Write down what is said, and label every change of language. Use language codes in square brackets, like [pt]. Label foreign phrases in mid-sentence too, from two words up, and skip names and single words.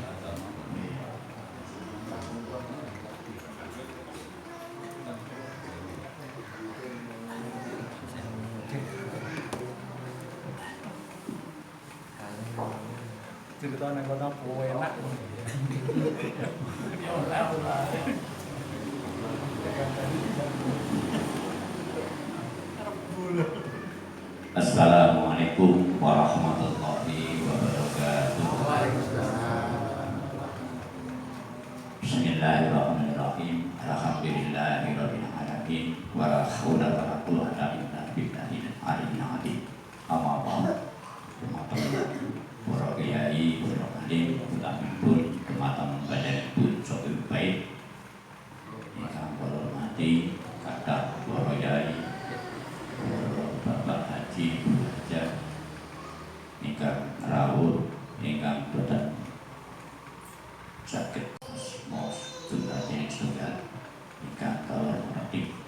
[jv] Cerita nang kota enak. [ar] السلام عليكم ورحمة الله وبركاته. بسم الله الرحمن الرحيم. الحمد لله رب العالمين. ولا حول ولا قوة إلا بالله العلي العظيم. أما بعد. [jv] Para kiai, para alim, ulamipun, teman-teman badanipun saking baik ingkang kula hormati, kathah para kiai, Bapak Haji Haja ingkang rawuh ingkang boten saged asma tunggal tunggal ingkang kula hormati.